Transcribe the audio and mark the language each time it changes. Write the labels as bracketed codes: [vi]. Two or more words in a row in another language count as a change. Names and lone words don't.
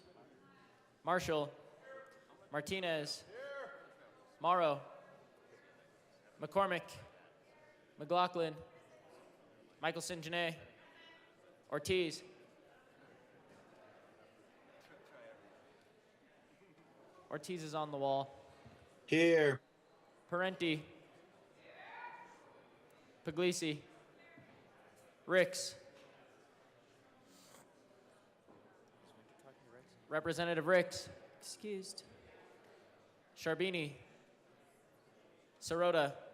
[en] Marshall. Martinez. Morrow. McCormick. McLaughlin. Michelson Janae. Ortiz. Ortiz is on the wall. Here. Parenti. Puglisi. Ricks. Representative Ricks. Excused. Sharbini. Sirota.